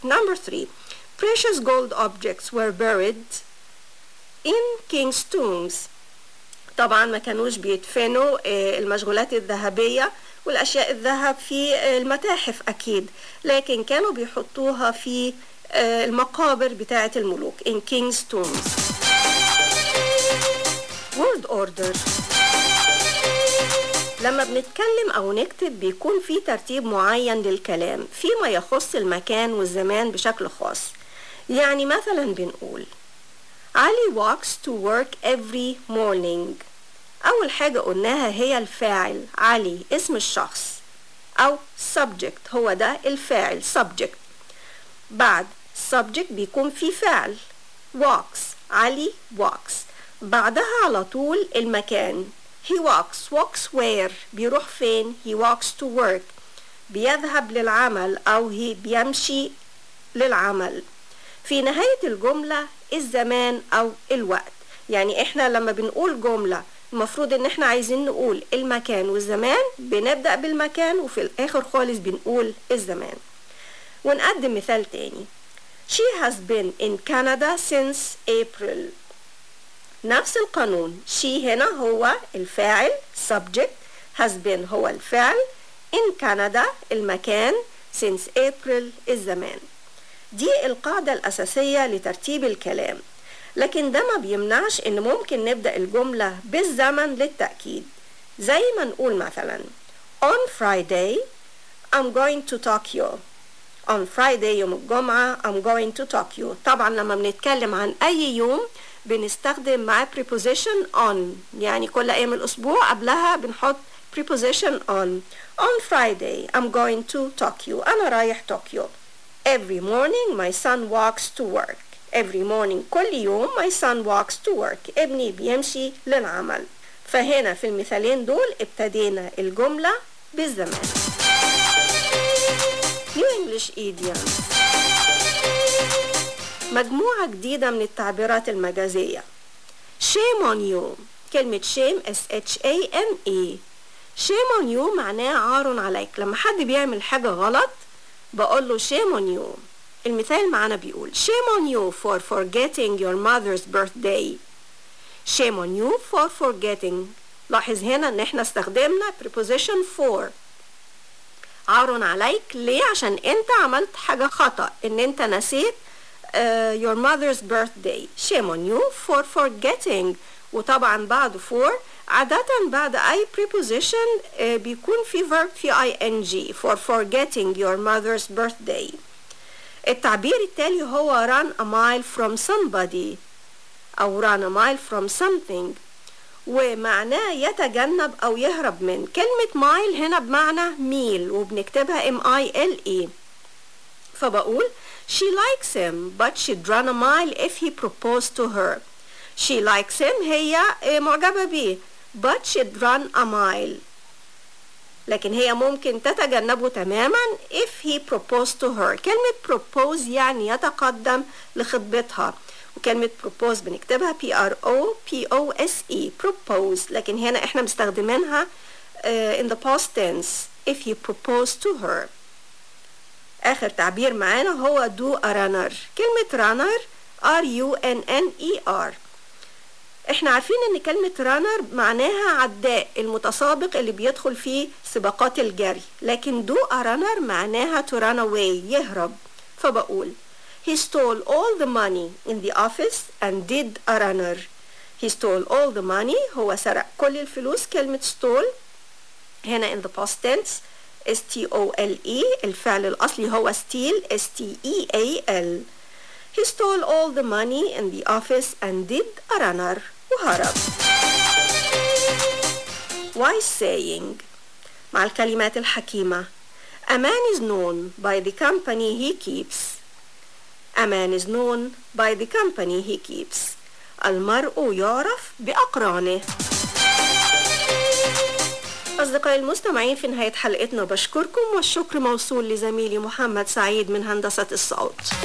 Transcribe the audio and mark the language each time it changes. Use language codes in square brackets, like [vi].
[en] Number three, precious gold objects were buried in king's tombs. [ar] طبعا ما كانوش بيدفنوا المشغولات الذهبية والأشياء الذهب في المتاحف أكيد، لكن كانوا بيحطوها في المقابر بتاعة الملوك [en] in king's tombs. World order. [ar] لما بنتكلم أو نكتب بيكون في ترتيب معين للكلام فيما يخص المكان والزمان بشكل خاص. يعني مثلا بنقول علي walks to work every morning. أول حاجة قلناها هي الفاعل علي اسم الشخص أو subject، هو ده الفاعل subject. بعد subject بيكون في فعل walks، علي walks. بعدها على طول المكان he walks. walks where، بيروح فين؟ [en] he walks to work، [ar] بيذهب للعمل أو he بيمشي للعمل. في نهاية الجملة الزمان أو الوقت. يعني إحنا لما بنقول جملة المفروض إن إحنا عايزين نقول المكان والزمان، بنبدأ بالمكان وفي الآخر خالص بنقول الزمان. ونقدم مثال تاني [en] she has been in Canada since April. [ar] نفس القانون she هنا هو الفاعل subject، has been هو الفعل، in Canada المكان، since April الزمان. دي القاعدة الأساسية لترتيب الكلام، لكن ده ما بيمنعش إن ممكن نبدأ الجملة بالزمن للتأكيد. زي ما نقول مثلا [en] on Friday I'm going to Tokyo. on Friday [ar] يوم الجمعة [en] I'm going to Tokyo. [ar] طبعا لما بنتكلم عن أي يوم بنستخدم مع preposition on، يعني كل أيام الأسبوع قبلها بنحط preposition on. [en] on Friday I'm going to Tokyo. [ar] أنا رايح طوكيو. [en] every morning my son walks to work. every morning كل يوم my son walks to work، [ar] ابني بيمشي للعمل. فهنا في المثالين دول ابتدينا الجملة بالزمان. New English Idiom، مجموعة جديدة من التعبيرات المجازية. [en] shame on you، كلمة shame shame، shame on you [ar] معناه عار عليك. لما حد بيعمل حاجة غلط بقول له shame on you. [en] المثال معنا بيقول shame on you for forgetting your mother's birthday. shame on you for forgetting. [ar] لاحظ هنا ان احنا استخدمنا preposition for، عار عليك ليه؟ عشان انت عملت حاجة خطأ، ان انت نسيت your mother's birthday. [en] shame on you for forgetting. [ar] وطبعا بعد for عادة بعد اي preposition بيكون في verb في ing، for forgetting your mother's birthday. التعبير التالي هو run a mile from somebody او run a mile from something، ومعناه يتجنب او يهرب من. كلمة mile هنا بمعنى ميل وبنكتبها m-i-l-e. [en] فبقول she likes him but she'd run a mile if he proposed to her. she likes him، [ar] هي معجبة بيه، [en] but she'd run a mile، لكن هي ممكن تتجنبه تماما if he proposed to her. [ar] كلمة propose يعني يتقدم لخطبتها، وكلمة propose بنكتبها p-r-o-p-o-s-e propose، لكن هنا احنا مستخدمينها in the past tense if he proposed to her. آخر تعبير معانا هو do a runner. كلمة runner r-u-n-n-e-r. احنا عارفين ان كلمة runner معناها عداء، المتسابق اللي بيدخل في سباقات الجري، لكن do a runner معناها [en] to run away، [ar] يهرب. [en] فبقول he stole all the money in the office and did a runner. he stole all the money، [ar] هو سرق كل الفلوس. كلمة stole هنا in the past tense S-T-O-L-E، الفعل الأصلي هو steal S-T-E-A-L. [en] he stole all the money in the office and did a runner، [ar] وهرب. wise saying، مع الكلمات الحكيمة. [en] a man is known by the company he keeps. a man is known by the company he keeps. [ar] المرء يعرف بأقرانه. أصدقائي المستمعين، في نهاية حلقتنا بشكركم، والشكر موصول لزميلي محمد سعيد من هندسة الصوت.